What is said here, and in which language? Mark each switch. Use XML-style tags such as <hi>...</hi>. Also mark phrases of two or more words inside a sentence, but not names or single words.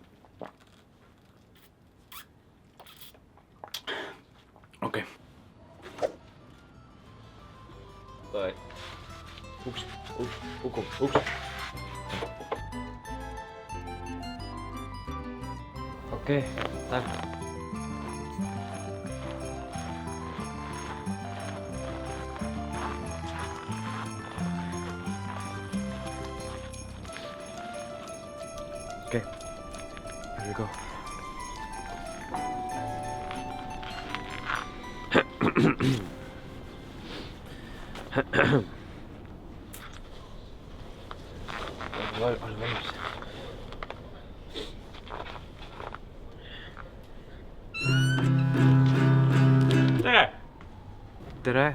<et>Okei. Davai. Uks. Okei, lähme.</et> <en>Okay. Here we go.</en> <et>Ole valmis. Tere!</et>